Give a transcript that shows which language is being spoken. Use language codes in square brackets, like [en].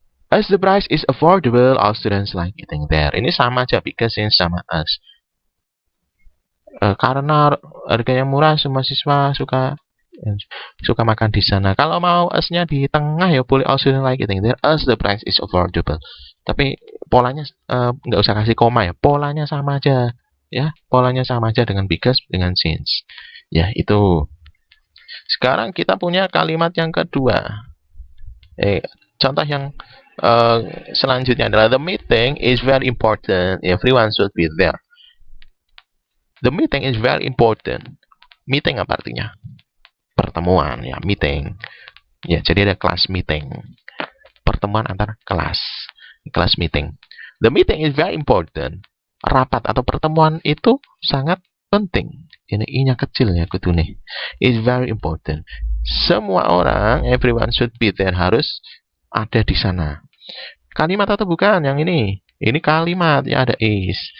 [en] As the price is affordable, all students like eating there. [id] Ini sama aja, [en] because, since, sama as. [id] Karena harganya murah, semua siswa suka makan di sana. Kalau mau as-nya di tengah ya boleh, [en] all students like eating there as the price is affordable. [id] Tapi polanya nggak usah kasih koma ya. Polanya sama aja ya. Polanya sama aja dengan because, dengan since. Ya, itu. Sekarang kita punya kalimat yang kedua. Contoh yang selanjutnya adalah [en] the meeting is very important. Everyone should be there. The meeting is very important. [id] Meeting apa artinya? Pertemuan ya, meeting. Ya, jadi ada class meeting. Pertemuan antar kelas. Class meeting. [en] The meeting is very important. [id] Rapat atau pertemuan itu sangat penting. Ini i-nya kecil ya, kudu nih. [en] Is very important. [id] Semua orang, [en] everyone should be there, [id] harus ada di sana. Kalimat atau bukan yang ini? Ini kalimat ya, ada is.